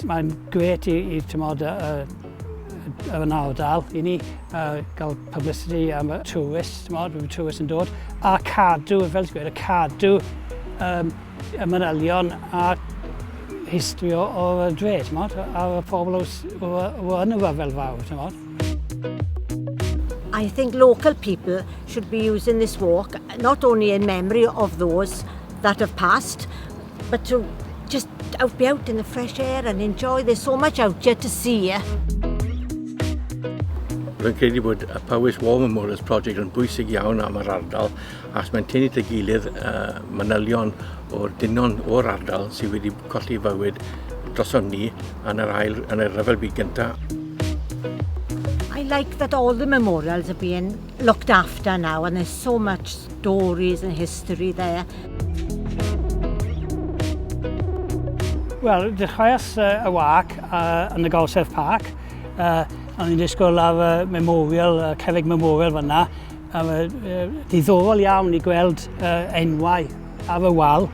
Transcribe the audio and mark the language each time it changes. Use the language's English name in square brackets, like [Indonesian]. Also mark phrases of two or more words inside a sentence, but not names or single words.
[Welsh] Mae'n gret I tymod, y ardal I ni gael publicity am y tourist, tymod, bydd y tourist yn dod. A cadw, fel ti'n gweud, cadw y manylion a history o'r dre, tymod, a'r pobl o yn y ryfel fawr, tymod. [English] I think local people should be using this walk not only in memory of those that have passed, but to just be out in the fresh air and enjoy. There's so much out here to see. [Welsh] Rwy'n credu bod y Powys War Memorials Project yn bwysig iawn am yr ardal, as mae'n tynnu at ei gilydd manylion o'r dynion o'r ardal sydd wedi colli fywyd droson ni yn y ryfel byd gyntaf. [English] I like that all the memorials are being looked after now, and there's so much stories and history there. [Welsh] Wel, dechreuas y wak yn y Golsedd Park. O'n i'n disgwyl ar y memorial, cerrig memorial fan'na. Diddorol iawn I gweld enwau ar y wal.